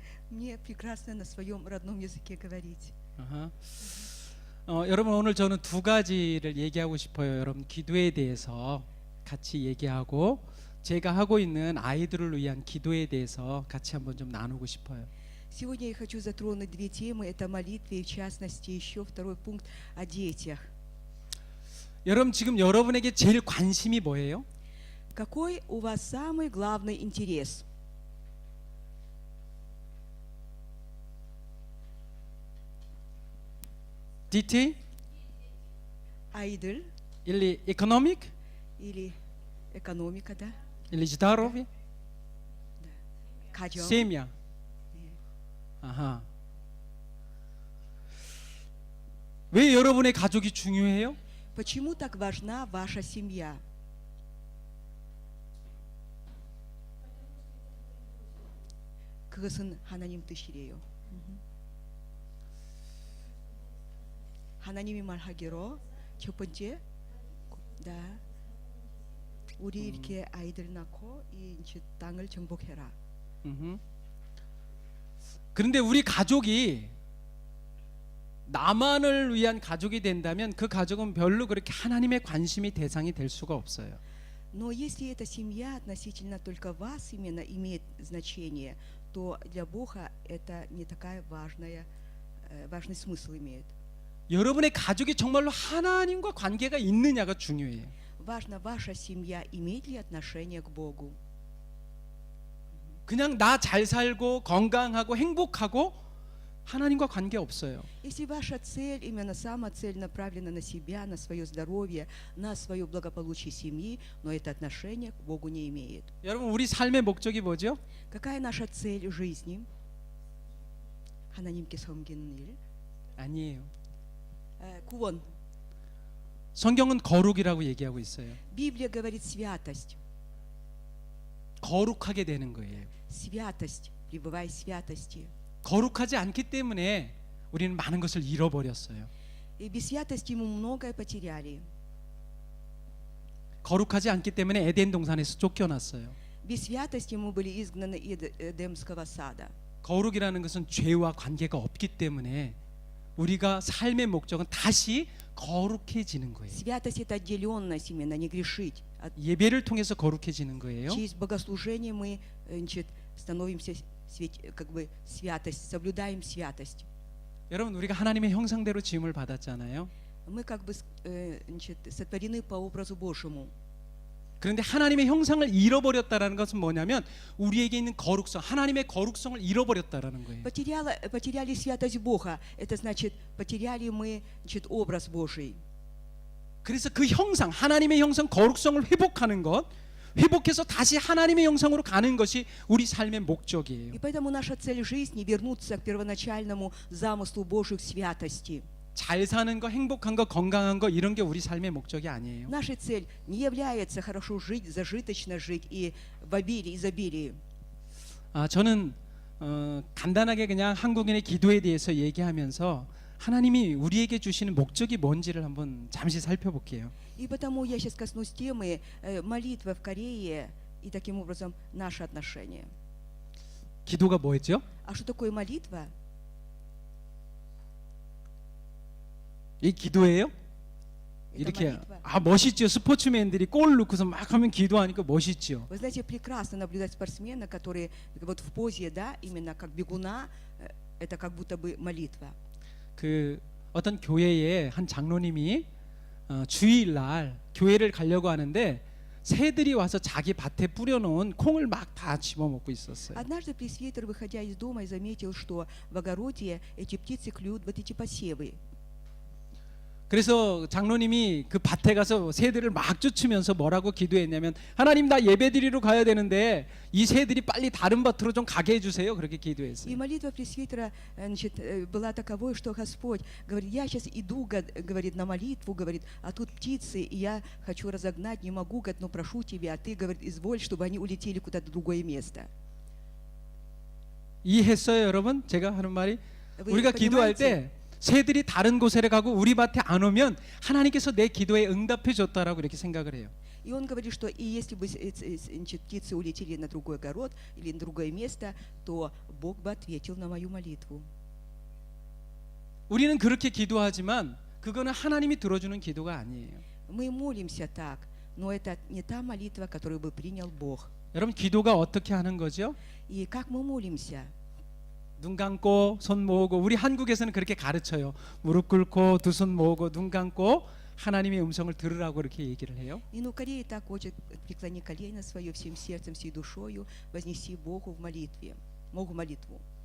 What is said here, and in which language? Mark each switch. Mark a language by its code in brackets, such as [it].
[ru] Мне прекрасно на своем родном языке говорить. 아하. [ko] 여러분 오늘 저는 두 가지를 얘기하고 싶어요. 여러분 기도에 대해서 같이 얘기하고 제가 하고 있는 아이들을 위한 기도에 대해서 같이 한번 좀 나누고 싶어요. [ru] Сегодня я хочу затронуть две темы. Это молитва и, в частности, еще второй пункт о детях. [ko] 여러분 지금 여러분에게 제일 관심이 뭐예요? [ru] Какой у вас самый главный интерес? Детей Айдоль или экономик или экономика, да? или здоровье, [ko] 가정. [ru] семья. [ko] 네. 아하. 왜 여러분의 가족이 중요해요? [ru] Почему так важна ваша семья? [ko] 그것은 하나님 뜻이래요. 하나님이 말하기로 첫 번째, 다 우리 이렇게 아이들 낳고 이 이제 땅을 정복해라. 그런데 우리 가족이 나만을 위한 가족이 된다면 그 가족은 별로 그렇게 하나님의 관심이 대상이 될 수가 없어요. [ru] Но если эта семья относительно только вас именно имеет значение, то для Бога это не такая важный смысл имеет. [ko] 여러분의 가족이 정말로 하나님과 관계가 있느냐가 중요해요. [ru] Важно, ваша семья имеет ли отношение к Богу. [ko] 그냥 나 잘 살고 건강하고 행복하고 하나님과 관계 없어요. [ru] Если ваша цель, именно сама цель направлена на себя, на свое здоровье, на свое благополучие семьи, но это отношение к Богу не имеет. [ko] 여러분 우리 삶의 목적이 뭐죠? [ru] Какая наша цель жизни? [ko] 하나님께 섬기는 일. 아니에요. 구원. 성경은 거룩이라고 얘기하고 있어요. [ru] Библия говорит святость. [ko] 거룩하게 되는 거예요. [ru] Святость, пребывай в святости. [ko] 거룩하지 않기 때문에 우리는 많은 것을 잃어버렸어요. [ru] И без святости мы многое потеряли. [ko] 거룩하지 않기 때문에 에덴 동산에서 쫓겨났어요. [ru] Без святости мы были изгнаны из Эдемского сада. [ko] 거룩이라는 것은 죄와 관계가 없기 때문에 우리가 삶의 목적은 다시 거룩해지는 거예요. [ru] Святость это отделенность именно, не грешить. [ko] 예배를 통해서 거룩해지는 거예요. [ru] Через богослужение мы значит, становимся как бы святость, соблюдаем святость. [ko] 여러분 우리가 하나님의 형상대로 지음을 받았잖아요. [ru] Мы как бы значит, сотворены по образу Божьему. [ko] 그런데 하나님의 형상을 잃어버렸다라는 것은 뭐냐면 우리에게 있는 거룩성, 하나님의 거룩성을 잃어버렸다라는 거예요. [ru] Потеряли святость Бога. Это значит, потеряли мы значит, образ Божий. [ko] 그래서 그 형상, 하나님의 형상, 거룩성을 회복하는 것, 회복해서 다시 하나님의 형상으로 가는 것이 우리 삶의 목적이에요. [ru] И поэтому наша цель жизни вернуться к первоначальному замыслу Божьей святости. [ko] 잘 사는 거, 행복한 거, 건강한 거 이런 게 우리 삶의 목적이 아니에요. [ru] Наша цель не является хорошо жить, зажиточно жить и в обилии, изобилии. [ko] 저는 간단하게 그냥 한국인의 기도에 대해서 얘기하면서 하나님이 우리에게 주시는 목적이 뭔지를 한번 잠시 살펴볼게요. [ru] И потому я сейчас коснусь темы молитвы в Корее и таким образом наши отношения. [ko] 기도가 뭐였죠? [ru] А что такое молитва? [ko] 이 기도예요? 이렇게 멋있죠. 스포츠맨들이 골 넣고서 막 하면 기도하니까 멋있죠. [ru] Вы знаете, прекрасно наблюдать спортсмена, который вот в позе, да, именно как бегуна, это как будто бы молитва. [ko] 그 어떤 교회에 한 장로님이 주일날 교회를 가려고 하는데 새들이 와서 자기 밭에 뿌려놓은 콩을 막 다 집어먹고 있었어요. [ru] Однажды пресвитер, выходя из дома, заметил, что в огороде эти птицы клюют вот эти посевы. [ko] 그래서 장로님이 그 밭에 가서 새들을 막 쫓으면서 뭐라고 기도했냐면 하나님 나 예배드리러 가야 되는데 이 새들이 빨리 다른 밭으로 좀 가게 해주세요. 그렇게 기도했어요. [ru] И молитва пресвитера значит, была таковой, что Господь говорит, я сейчас иду, говорит, на молитву, говорит, а тут птицы, и я хочу разогнать, не могу, говорит, но прошу тебя, а ты, говорит, изволь, чтобы они улетели куда-то в другое место. [ko] 이해했어요, 여러분? 제가 하는 말이 [ru] Вы [ko] 우리가 기도할 [ru] понимаете? [ko] 때 새들이 다른 곳에 가고 우리 밭에 안 오면 하나님께서 내 기도에 응답해 줬다라고 이렇게 생각을 해요. [ru] И он говорит, что и если бы значит, птицы улетели на другой огород или на другое место, то Бог бы ответил на мою молитву. [ko] 우리는 그렇게 기도하지만 그거는 하나님이 들어주는 기도가 아니에요. [ru] Мы молимся так, но это не та молитва, которую бы принял Бог. [ko] 여러분 기도가 어떻게 하는 거죠? [ru] И как мы молимся? [ko] 눈 감고 손 모으고 우리 한국에서는 그렇게 가르쳐요. 무릎 꿇고 두 손 모으고 눈 감고 하나님의 음성을 들으라고 이렇게 얘기를 해요. [ru] И ну Корея так хочет, преклони колено свое всем сердцем, всей душою, вознеси Богу в молитве, Богу молитву.